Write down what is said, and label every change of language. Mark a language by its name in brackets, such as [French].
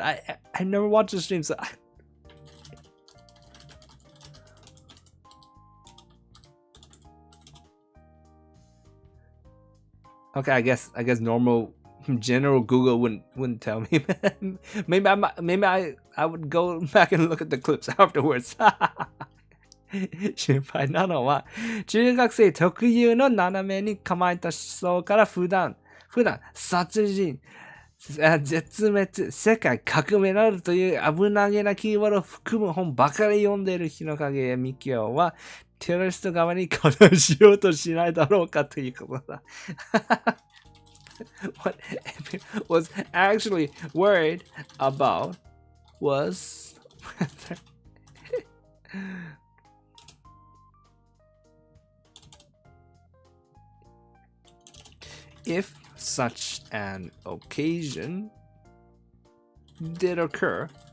[English] I never watched the stream, so okay, I guess normal general Google wouldn't tell me. maybe I would go back and look at the clips afterwards. [Japanese] 心配なのは中学生特有の斜めに構えた思想から普段殺人絶滅、世界革命などという危なげなキーワードを含む本ばかり読んでいる日の影みきおはテロリスト側に加担しようとしないだろうかということだ。 [English] What Epic was actually worried about was whether if such an occasion did occur,